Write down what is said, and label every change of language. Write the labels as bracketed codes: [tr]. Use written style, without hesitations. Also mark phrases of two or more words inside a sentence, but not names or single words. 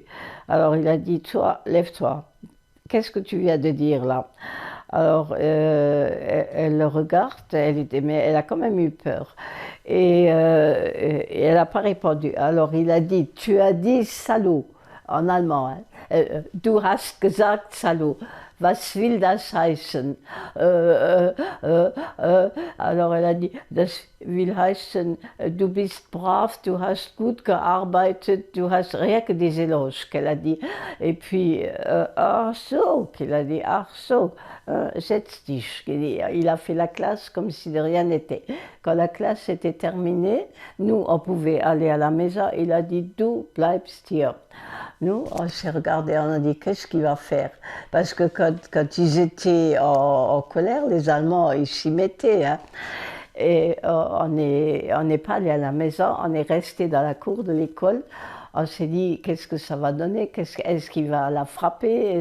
[fr] Alors, il a dit, toi, lève-toi. Qu'est-ce que tu viens de dire là? Alors, elle le regarde, mais elle a quand même eu peur. Et elle n'a pas répondu. Alors, il a dit, tu as dit salaud, en allemand. Hein. [de] Du hast gesagt salaud. Was will das heißen? [fr] Alors, elle a dit, [de] will heißen, du bist brav, du hast gut gearbeitet, du hast [fr] rien que des éloges, qu'elle a dit. Et puis, [de] ach so, [fr] qu'il a dit, [de] ach so, setz dich. [fr] Il a fait la classe comme si de rien n'était. Quand la classe était terminée, nous, on pouvait aller à la maison. Il a dit, [de] du bleibst hier. [fr] Nous, on s'est regardé, on a dit, qu'est-ce qu'il va faire? Parce que quand ils étaient en colère, les Allemands, ils s'y mettaient. Hein. Et on n'est pas allé à la maison, on est resté dans la cour de l'école. On s'est dit, qu'est-ce que ça va donner? Est-ce qu'il va la frapper?